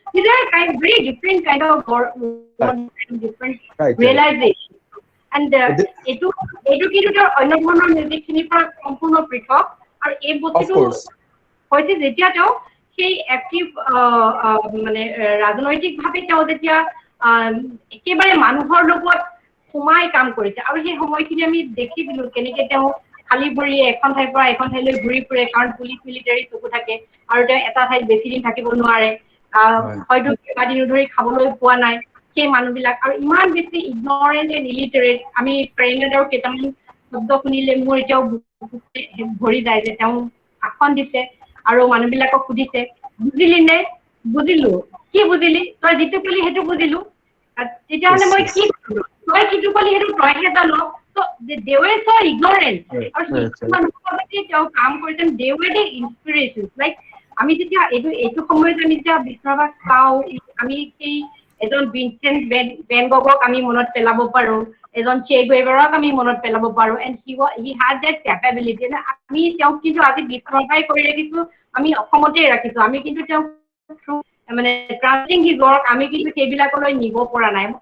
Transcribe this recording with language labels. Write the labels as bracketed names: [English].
[English] These are very different kind of different realization. And educated [Assamese] অন্যধৰণৰ music খিনিৰ পৰা সম্পূৰ্ণ পৃথক আৰু এই বস্তুটো হৈছে যেতিয়া তেওঁ সেই এক্টিভ মানে ৰাজনৈতিকভাৱে তেওঁ যেতিয়া একেবাৰে মানুহৰ লগত সোমাই কাম কৰিছে আৰু সেই সময়খিনি আমি দেখিছিলো কেনেকৈ তেওঁ খালি ভৰি এখন ঠাইৰ পৰা এখন ঠাইলৈ ঘূৰি ফুৰে, কাৰণ পুলিচ মিলিটাৰী চকু থাকে আৰু তেওঁ এটা ঠাইত বেছি দিন থাকিব নোৱাৰে, হয়তো কেইবাদিনো ধৰি খাবলৈ পোৱা নাই সেই মানুহবিলাক, আৰু ইমান বেছি [English] Ignorant and illiterate. [Assamese] আমি প্ৰেগনেণ্টৰ কেইটামান শব্দ শুনিলে মোৰ এতিয়াও ভৰি যায় যে তেওঁ আসন দিছে আৰু মানুহবিলাকক সুধিছে, বুজিলি নে? বুজিলো। কি বুজিলি? তই যিটো কলি সেইটো বুজিলো। তেতিয়াহ'লে মই কি কৰিলো? তই যিটো কলি সেইটো তইহে জান। [English] They were so ignorant. [Assamese] আৰু তেওঁ কাম কৰিছে, [English] they were the inspirations. [Assamese] Like আমি যেতিয়া এইটো সময়ত আমি যেতিয়া বিষ্ণুৰাভাক চাওঁ, আমি সেই এজন ভিনচেণ্ট ভেন গগক আমি মনত পেলাব পাৰো, এজন চে গুয়েভাৰাক আমি মনত পেলাব পাৰো, [English] and he had that capability. [Assamese] আমি তেওঁক কিন্তু আজি বিষ্ণুৰাভাই কৰি ৰাখিছো, আমি অসমতে ৰাখিছো, আমি কিন্তু তেওঁক মানে [English] translating his work [Assamese] আমি কিন্তু সেইবিলাকলৈ নিব পৰা নাই।